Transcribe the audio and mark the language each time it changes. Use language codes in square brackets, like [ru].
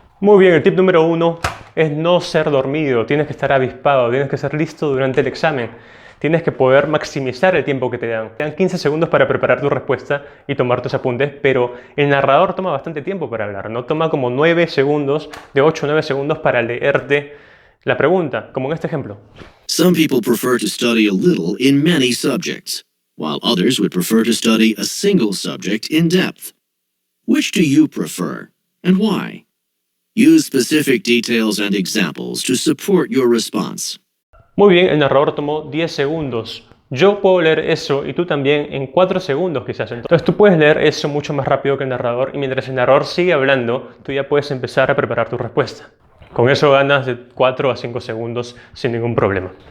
[es] Muy bien, el tip número 1 es no ser dormido. Tienes que estar avispado, tienes que ser listo durante el examen. Tienes que poder maximizar el tiempo que te dan. Te dan 15 segundos para preparar tu respuesta y tomar tus apuntes, pero el narrador toma bastante tiempo para hablar, ¿no? Toma como 9 segundos, de 8 a 9 segundos para leerte la pregunta, como en este ejemplo. [en] Some people prefer to study a little in many subjects, while others would prefer to study a single subject in depth. Which do you prefer, and why? Use specific details and examples to support your response. [es] Muy bien, el narrador tomó 10 segundos. Yo puedo leer eso y tú también en 4 segundos quizás. Entonces tú puedes leer eso mucho más rápido que el narrador y mientras el narrador sigue hablando, tú ya puedes empezar a preparar tu respuesta. Con eso ganas de 4 a 5 segundos sin ningún problema.